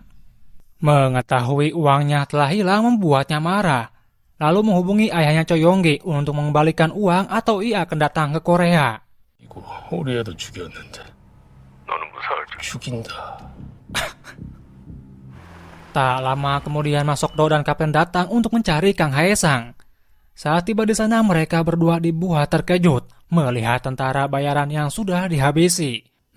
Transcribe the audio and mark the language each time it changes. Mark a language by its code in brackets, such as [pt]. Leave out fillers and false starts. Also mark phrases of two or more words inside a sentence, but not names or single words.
[id] Mengetahui uangnya telah hilang membuatnya marah, lalu menghubungi ayahnya Choi Yong-gi untuk mengembalikan uang atau ia akan datang ke Korea. [ko] 이거 우리 애들 죽였는데 너는 무사할 줄 죽인다. [id] Tak lama kemudian Ma Sok-do dan Kapten datang untuk mencari Kang Hae-sang. Saat tiba di sana mereka berdua dibuat terkejut melihat tentara bayaran yang sudah dihabisi.